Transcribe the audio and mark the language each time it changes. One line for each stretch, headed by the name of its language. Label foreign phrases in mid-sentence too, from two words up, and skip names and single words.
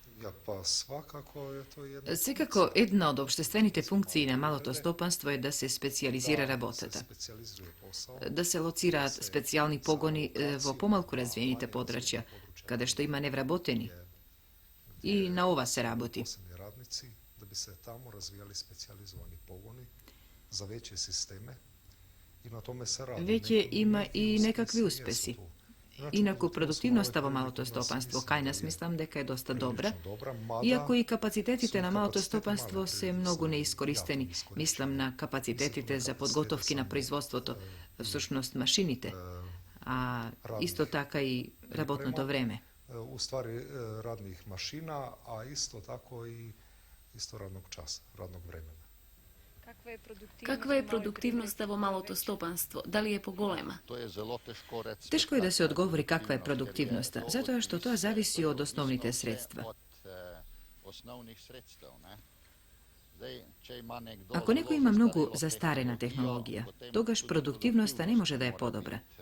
Macedonian: Секако една од општествените функции на малото стопанство е да се специјализира работата. Да се лоцираат специјални погони во помалку развиените подрачја, каде што има невработени. И на ова се работи.
Serbian: Da bi se tamo razvijali specijalizovani pogoni za veće sisteme i na tome se radi.
Macedonian: Веќе има и некакви успеси. Инаку продуктивноста во малото стопанство кај нас мислам дека е доста добра, иако и капацитетите на малото стопанство се многу неискористени. Мислам на капацитетите за подготовки на производството, всушност машините, а исто така и работното време.
Serbian: U stvari radnih mašina, a isto tako i isto radnog časa, radnog vremena.
Macedonian: Каква е продуктивноста во малото стопанство? Дали е поголема? Тешко е да се одговори каква е продуктивноста, затоа што тоа зависи од основните средства. Ако некој има многу застарена технологија, тогаш продуктивноста не може да е подобра.